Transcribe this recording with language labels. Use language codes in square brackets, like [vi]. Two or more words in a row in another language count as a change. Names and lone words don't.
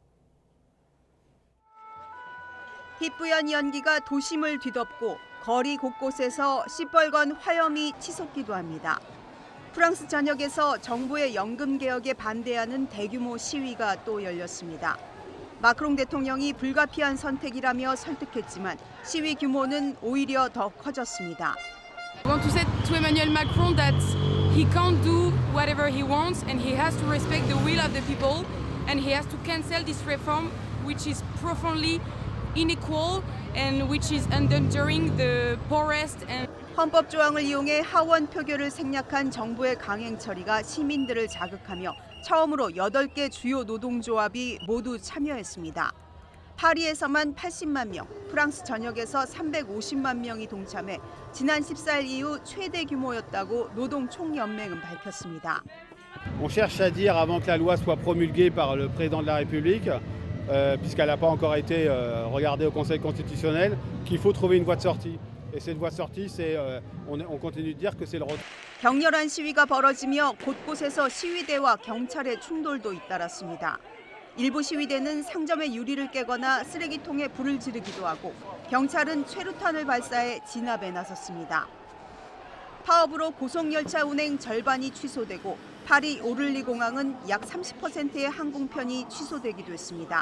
[ko] 희뿌연 연기가 도심을 뒤덮고 거리 곳곳에서 시뻘건 화염이 치솟기도 합니다. 프랑스 전역에서 정부의 연금 개혁에 반대하는 대규모 시위가 또 열렸습니다. 마크롱 대통령이 불가피한 선택이라며 설득했지만 시위 규모는 오히려 더 커졌습니다. [en] I want to say to Emmanuel Macron that he can't do whatever he wants and he has to respect the will of the people and he has to cancel this reform which is profoundly unequal and which is endangering the poorest and [ko] 헌법 조항을 이용해 하원 표결을 생략한 정부의 강행 처리가 시민들을 자극하며 처음으로 8개 주요 노동조합이 모두 참여했습니다. 파리에서만 80만 명, 프랑스 전역에서 350만 명이 동참해 지난 14일 이후 최대 규모였다고 노동총연맹은 밝혔습니다. [fr] On cherche à dire avant que la loi soit promulguée par le président de la République, puisqu'elle n'a pas encore été regardée au Conseil constitutionnel, qu'il faut trouver une voie de sortie. Et cette voie de sortie, c'est, on continue de dire que c'est le retour. [ko] 격렬한 시위가 벌어지며 곳곳에서 시위대와 경찰의 충돌도 잇따랐습니다. 일부 시위대는 상점의 유리를 깨거나 쓰레기통에 불을 지르기도 하고 경찰은 최루탄을 발사해 진압에 나섰습니다. 파업으로 고속열차 운행 절반이 취소되고 파리 오를리 공항은 약 30%의 항공편이 취소되기도 했습니다.